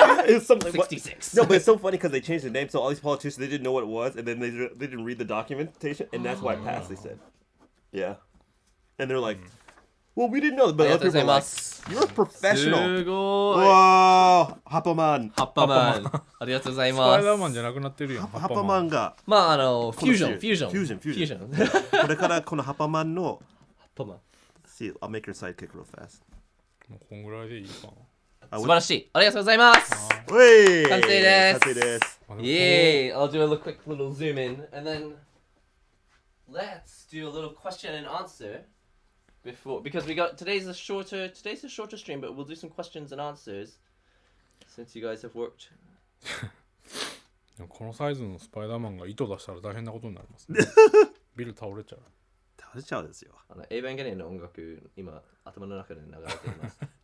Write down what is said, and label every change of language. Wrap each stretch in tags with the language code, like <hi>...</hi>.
<en>It's something 66. No, but it's so funny because they changed the name, so all these politicians they didn't know what it was, and then they didn't read the documentation, and that's why it passed. They said, yeah, and they're like, well, we didn't know, but other people are like, you're a professional.</en> <ja>すごい。</ja> <en>Whoa, Happaman.</en> <ja>葉っぱマン。ありがとうございスます。パイダーマンじゃなくなってるやん。葉っぱマン。 Happaman がまあフュージョン。これからこのHappamanの葉っぱマン。</ja> <en>See, I'll make your sidekick real fast.</en> <ja>もうこんぐらいでいいかな。素晴らしい。ありがとうございます。うい完成です。完成です。</ja> <en>Yay! I'll do a quick little zoom in, and then let's do a little question and answer because today's a shorter stream, but we'll do some questions and answers since you guys have worked.</en> <ja>でもこのサイズのスパイダーマンが糸出したら大変なことになりますね。ビル倒れちゃう。倒れちゃうですよ。エヴァンゲリオンの音楽今頭の中で流れています。</ja>